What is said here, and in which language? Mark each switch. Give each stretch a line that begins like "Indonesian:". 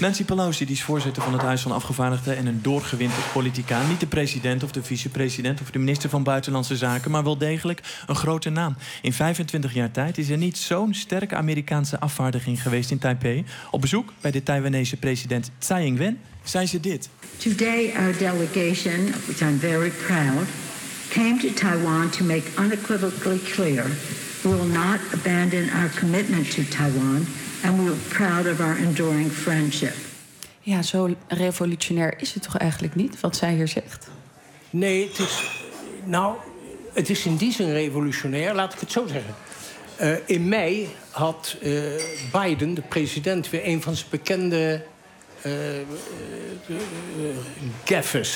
Dutch: Nancy Pelosi, die is voorzitter van het Huis van Afgevaardigden en een doorgewinterd politica. Niet de president of de vicepresident of de minister van Buitenlandse Zaken, maar wel degelijk een grote naam. In 25 jaar tijd is er niet zo'n sterke Amerikaanse afvaardiging geweest in Taipei. Op bezoek bij de Taiwanese president Tsai Ing-wen zei ze dit.
English: Today our delegation, which I'm very proud, came to Taiwan to make unequivocally clear we will not abandon our commitment to Taiwan and we are proud of our enduring friendship.
Dutch: Ja, zo revolutionair is het toch eigenlijk niet, wat zij hier zegt? Nee, het is... Nou, het is in die zin revolutionair, laat ik het zo zeggen. In mei had Biden, de president, weer een van zijn bekende gaffes.